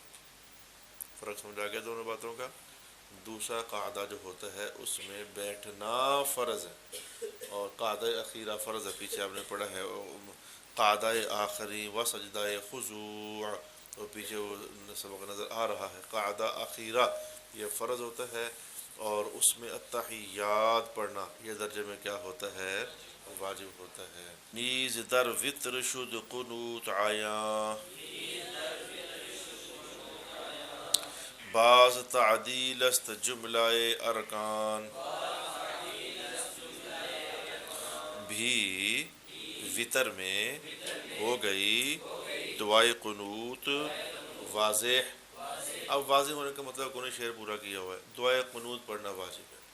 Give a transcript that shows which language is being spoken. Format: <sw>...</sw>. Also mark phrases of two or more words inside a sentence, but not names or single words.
<ur>فرق سمجھا گیا دونوں باتوں کا؟ دوسرا قعدہ جو ہوتا ہے اس میں بیٹھنا فرض ہے اور قعدہ اخیرہ فرض ہے، پیچھے آپ نے پڑھا ہے قعدہ آخری و سجدہ خضوع، اور پیچھے وہ سبق نظر آ رہا ہے۔ قعدہ اخیرہ یہ فرض ہوتا ہے اور اس میں التحیات پڑھنا یہ درجے میں کیا ہوتا ہے؟ واجب ہوتا ہے۔</ur> <fa>نیز در وتر شد قنوت عیاں، بعض تعدیل است جملہ ارکان،</fa> <ur>بھی وتر میں ہو گئی دعائے قنوت واضح۔ اب واضح ہونے کا مطلب کون شعر پورا کیا ہوا ہے، دعائے قنوت پڑھنا واجب ہے۔</ur>